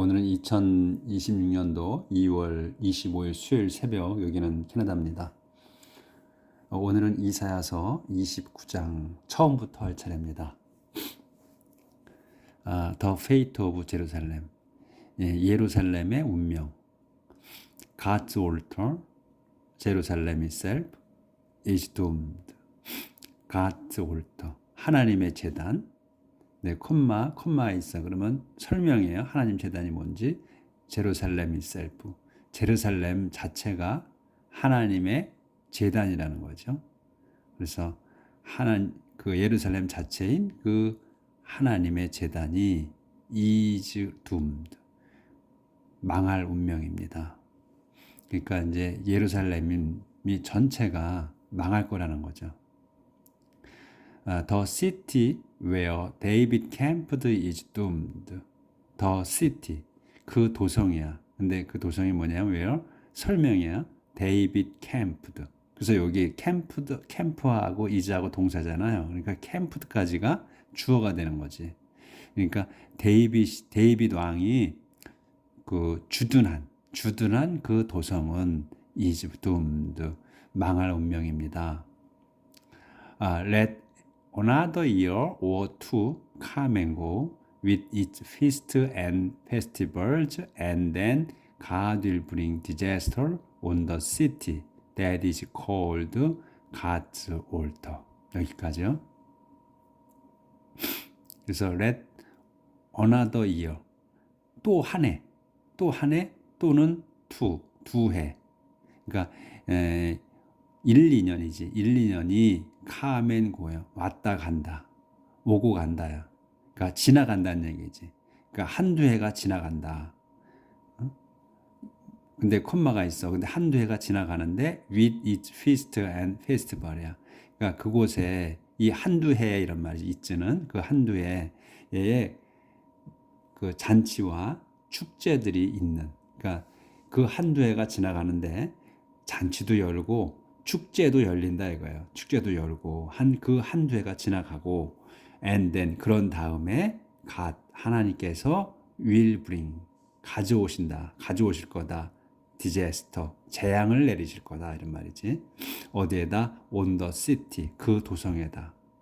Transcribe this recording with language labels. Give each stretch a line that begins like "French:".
Korean: 오늘은 2026년도 2월 25일 수요일 새벽, 여기는 캐나다입니다. 오늘은 이사야서 29장 처음부터 할 차례입니다.
English: The Fate of Jerusalem,
Korean: 예루살렘의 운명.
English: God's altar, Jerusalem itself is doomed.
Korean: God's altar, 하나님의 제단. 네, 콤마 있어. 그러면 설명이에요. 하나님 제단이 뭔지. 제루살렘 itself, 제루살렘 자체가 하나님의 제단이라는 거죠. 그래서 그 예루살렘 자체인 그 하나님의 제단이
English: is doomed,
Korean: 망할 운명입니다. 그러니까 이제 예루살렘이 전체가 망할 거라는 거죠.
English: The city where David camped is doomed. The city,
Korean: 그 도성이야. 근데 그 도성이 뭐냐면 where, 설명이야.
English: David camped.
Korean: 그래서 여기 캠프하고 is하고 동사잖아요. 그러니까 캠프드까지가 주어가 되는 거지. 그러니까 데이빗 왕이 그 주둔한 그 도성은
English: is doomed,
Korean: 망할 운명입니다.
English: Let another year or two come and go with its feasts and festivals, and then God will bring disaster on the city that is called God's altar.
Korean: 여기까지요. 그래서
English: let another year,
Korean: 또 한 해, 또는 두 해. 그러니까 1, 2년이지. 1, 2년이 카멘 고요. 왔다 간다. 오고 간다야. 그러니까 지나간다는 얘기지. 그러니까 한두 해가 지나간다. 근데 콤마가 있어. 근데 한두 해가 지나가는데
English: with its feast and festival
Korean: 이야. 그러니까 그곳에 이 한두 해 이런 말이 있지는 그 한두 해에 그 잔치와 축제들이 있는. 그러니까 그 한두 해가 지나가는데 잔치도 열고 축제도 열린다 이거예요. 축제도 열고 그 한두 해가 지나가고
English: and then,
Korean: 그런 다음에 God, 하나님께서
English: will bring,
Korean: 가져오실 거다. disaster, 재앙을 내리실 거다 이런 말이지. 어디에다?
English: on the city,
Korean: 그 도성에다.